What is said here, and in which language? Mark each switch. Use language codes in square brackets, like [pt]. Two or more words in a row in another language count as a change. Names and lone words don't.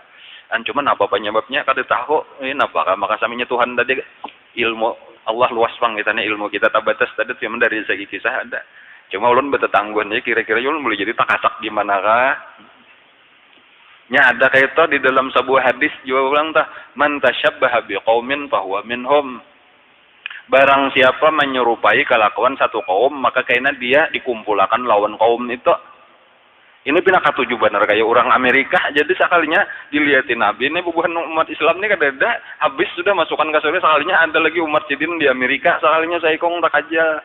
[bjn] Cuma apa penyebabnya kada tahu ini apa maka saminya Tuhan tadi ilmu Allah luas bang kita ilmu kita tabatas tadi cuma dari segi kisah ada. Cuma ulun bertetangguhan ya kira-kira ulun boleh jadi takasak di manakah? Nya ada kayak itu di dalam sebuah hadis juga ulang tah [ar] من تشبه بقوم فهو منهم. [bjn] Barang siapa menyerupai kelakuan satu kaum maka kayaknya dia dikumpulkan lawan kaum itu. Ini pindah ketujuh benar kayak orang Amerika. Jadi sekalinya dilihatin Nabi ini bubuhan umat Islam ini kada habis sudah masukkan ke surga sekalinya ada lagi umat jadin di Amerika sekalinya saya kong tak aja.